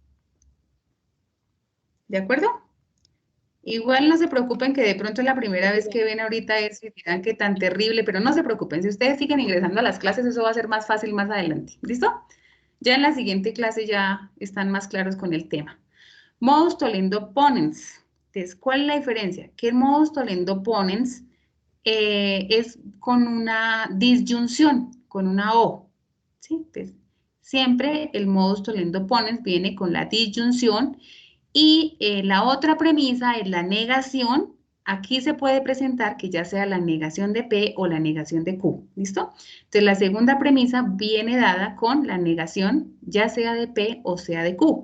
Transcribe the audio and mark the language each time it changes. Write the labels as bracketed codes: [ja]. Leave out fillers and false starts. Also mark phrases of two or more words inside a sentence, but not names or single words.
[es] ¿De acuerdo? Igual no se preocupen, que de pronto es la primera vez que ven ahorita eso y dirán que tan terrible, pero no se preocupen. Si ustedes siguen ingresando a las clases, eso va a ser más fácil más adelante. ¿Listo? Ya en la siguiente clase ya están más claros con el tema. [la] Modus tollendo ponens. [es] Entonces, ¿cuál es la diferencia? Que el [la] modus tollendo ponens [es] es con una disyunción, con una O. ¿Sí? Entonces, siempre el [la] modus tollendo ponens [es] viene con la disyunción Y la otra premisa es la negación. Aquí se puede presentar que ya sea la negación de P o la negación de Q, ¿listo? Entonces, la segunda premisa viene dada con la negación, ya sea de P o sea de Q.